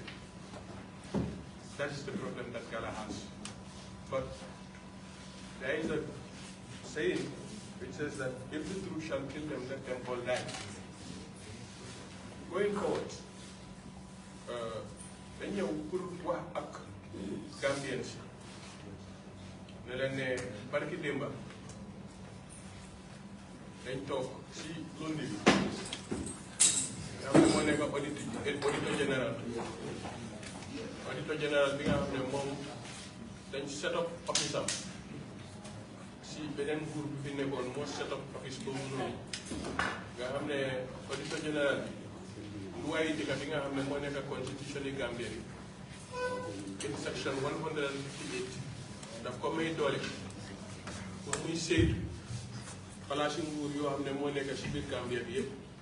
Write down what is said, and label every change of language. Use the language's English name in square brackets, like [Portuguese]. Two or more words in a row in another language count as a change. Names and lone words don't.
[English] That is the problem that GALA has. But there is a saying which says that if the truth shall kill them, let them all die. Going forward, when you work [Wolof] ak Gambians, ne barki demba dañ toog si lundi bi nga xam ne moo nekk [French] auditeur général [Wolof] bi nga xam ne moom dañ [English] set up office [Wolof] am si beneen groupe bi fi nekkoon moo [English] set up office [Wolof] boobu noonu nga xam ne [French] auditeur général [Wolof] bi lu waaye dëkk bi nga xam ne moo nekk constitution yi Gambie bi [English] in section 158 [Wolof] daf ko may doole pour muy saytu palaasi nguur yoo xam ne moo nekk si biir Gambie bi yëpp